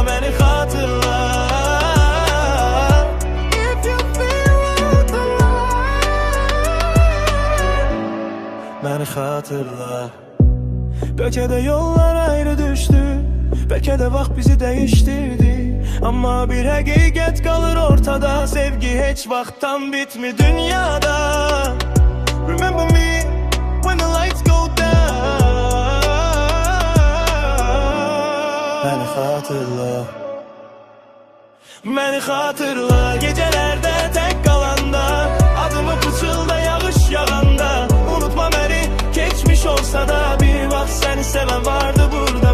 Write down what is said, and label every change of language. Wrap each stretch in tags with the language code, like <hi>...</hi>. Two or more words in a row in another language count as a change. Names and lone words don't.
<az>Məni xatırla. Məni xatırla. Bəlkə də yollar ayrı düşdü, bəlkə də vaxt bizi dəyişdirdi. Amma bir həqiqət qalır ortada, sevgi heç vaxtdan bitmi dünyada.</az> <en>Remember me when the lights go down.</en> <az>Məni xatırla. Məni xatırla. Gecələrdə tək qalanda, adımı pıçılda yağış yağanda. Unutma məni, keçmiş olsa da bir vaxt səni sevən vardı burada.</az>